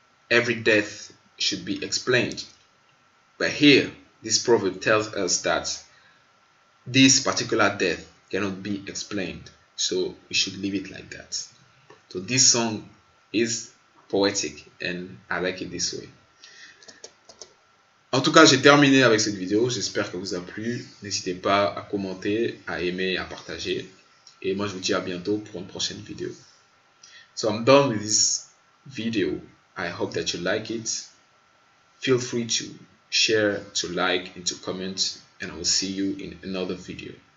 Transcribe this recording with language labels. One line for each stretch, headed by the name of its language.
English: Every death should be explained. But here, this proverb tells us that this particular death cannot be explained. So we should leave it like that. So this song is poetic and I like it this way.
French: En tout cas, j'ai terminé avec cette vidéo. J'espère qu'elle vous a plu. N'hésitez pas à commenter, à aimer, à partager. Et moi, je vous dis à bientôt pour une prochaine vidéo.
English: So I'm done with this video. I hope that you like it. Feel free to share, to like, and to comment. And I will see you in another video.